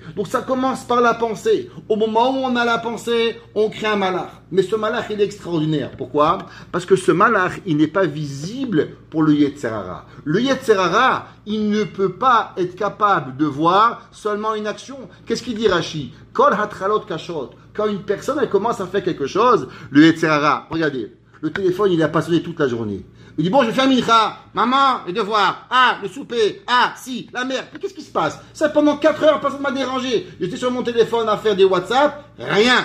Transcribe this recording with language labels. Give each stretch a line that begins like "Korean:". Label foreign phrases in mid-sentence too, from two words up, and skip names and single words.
French: Donc ça commence par la pensée. Au moment où on a la pensée, on crée un malach. Mais ce malach, il est extraordinaire. Pourquoi? Parce que ce malach, il n'est pas visible pour le
Hebrew: יצר הרע.
French: Le
Hebrew: יצר הרע,
French: il ne peut pas être capable de voir seulement une action. Qu'est-ce qu'il dit Rashi?
Hebrew: כל התחלות קשות.
French: Quand une personne, elle commence à faire quelque chose, le
Hebrew: יצר הרע,
French: regardez, le téléphone, il a pas sonné toute la journée. Il dit, bon, je vais faire mincha. Maman, les devoirs. Ah, le souper. Ah, si, la mère. Mais qu'est-ce qui se passe? Ça, pendant 4 heures, personne ne m'a dérangé. J'étais sur mon téléphone à faire des WhatsApp. Rien.